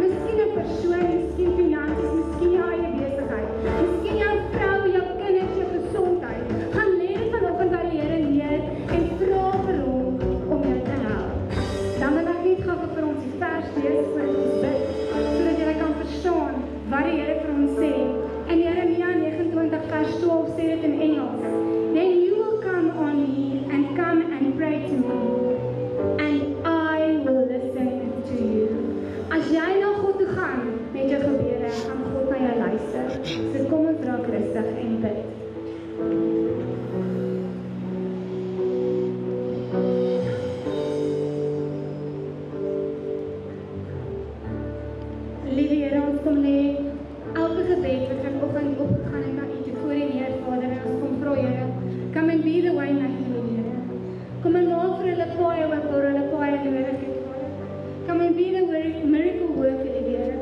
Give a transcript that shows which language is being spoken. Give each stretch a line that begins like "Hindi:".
Afrikaans: Miskien 'n persoon, miskien finansies, miskien jou eie besigheid, miskien jou vrou, jou kinders, jou gesondheid. Gaan neer vanoggend by die Here neer en vra vir hom om jou te help. Dan wil ek net gou vir ons die vers lees voor ons bid, sodat jy kan verstaan wat die Here vir ons sê. In Jeremia 29 vers 12 sê dit in Engels.
English: Then you will come on me and come and pray to me, and I will listen to you.
Afrikaans: As jy na God toe gaan met jou gebede, gaan God na jou luister. So kom ons raak rustig en bid. Liewe Here, ons kom lê elke gebed wat vanoggend opgegaan het na U toe voor U neer, Vader, en ons kom vra, Here,
English: come and be the waymaker,
Afrikaans: Here. Kom en maak vir hulle paaie oop waar hulle paaie nodig het, Vader.
English: Come and be the miracle worker, Here.